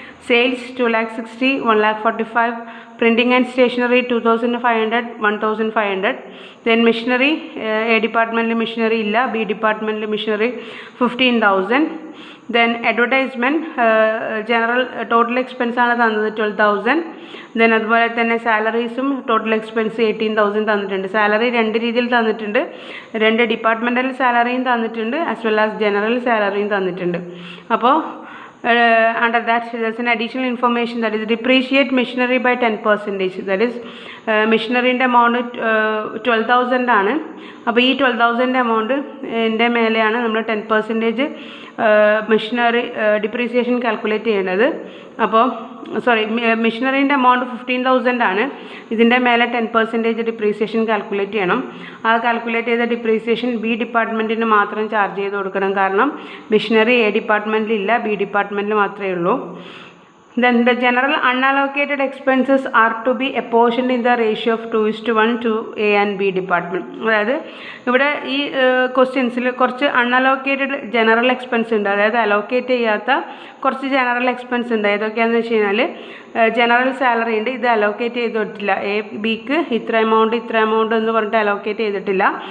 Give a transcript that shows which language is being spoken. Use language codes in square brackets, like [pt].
[en] Sales 2,60,000, 1,45,000. Printing and stationery 2,500, 1,500. Then machinery, A department machinery illa, B department machinery 15,000. Then advertisement, general total expense [ml] ആണ് തന്നത് [en] 12,000. [ml] then അതുപോലെ തന്നെ സാലറീസും total expense 18,000 തന്നിട്ടുണ്ട്. Salary രണ്ട് രീതിയിൽ തന്നിട്ടുണ്ട്, രണ്ട് ഡിപ്പാർട്ട്മെൻ്റൽ സാലറിയും തന്നിട്ടുണ്ട് [en] as well as [ml] ജനറൽ സാലറിയും തന്നിട്ടുണ്ട്. [en] അപ്പോൾ under that there's an additional information, that is depreciate machinery by 10%. [ml] that is മെഷീനറിൻ്റെ amount 12,000 ആണ്. അപ്പോൾ ഈ 12,000 എമൗണ്ടിൻ്റെ മേലെയാണ് നമ്മൾ 10% മെഷീനറി ഡിപ്രീസിയേഷൻ കാൽക്കുലേറ്റ് ചെയ്യേണ്ടത്. അപ്പോൾ മെഷീനറിൻ്റെ എമൗണ്ട് 15,000 ആണ്. ഇതിൻ്റെ മേലെ 10% ഡിപ്രീസിയേഷൻ കാൽക്കുലേറ്റ് ചെയ്യണം. ആ കാൽക്കുലേറ്റ് ചെയ്ത ഡിപ്രീസിയേഷൻ ബി ഡിപ്പാർട്ട്മെൻറ്റിന് മാത്രം ചാർജ് ചെയ്ത് കൊടുക്കണം. കാരണം മെഷീനറി എ ഡിപ്പാർട്ട്മെൻറ്റിലില്ല, ബി ഡിപ്പാർട്ട്മെൻറ്റിൽ മാത്രമേ ഉള്ളൂ. [en] Then the general unallocated expenses are to be apportioned in the ratio of 2:1 to A and B department. [ml] അതായത് ഇവിടെ ഈ ക്വസ്റ്റ്യൻസിൽ കുറച്ച് അൺഅലോക്കേറ്റഡ് ജനറൽ എക്സ്പെൻസ് ഉണ്ട്, അതായത് അലോക്കേറ്റ് ചെയ്യാത്ത കുറച്ച് ജനറൽ എക്സ്പെൻസ് ഉണ്ട്. ഏതൊക്കെയാണെന്ന് വെച്ച് കഴിഞ്ഞാൽ ജനറൽ സാലറി ഉണ്ട്, ഇത് അലോക്കേറ്റ് ചെയ്തിട്ടില്ല. എ ബിക്ക് ഇത്ര എമൗണ്ട് എന്ന് പറഞ്ഞിട്ട് അലോക്കേറ്റ് ചെയ്തിട്ടില്ല.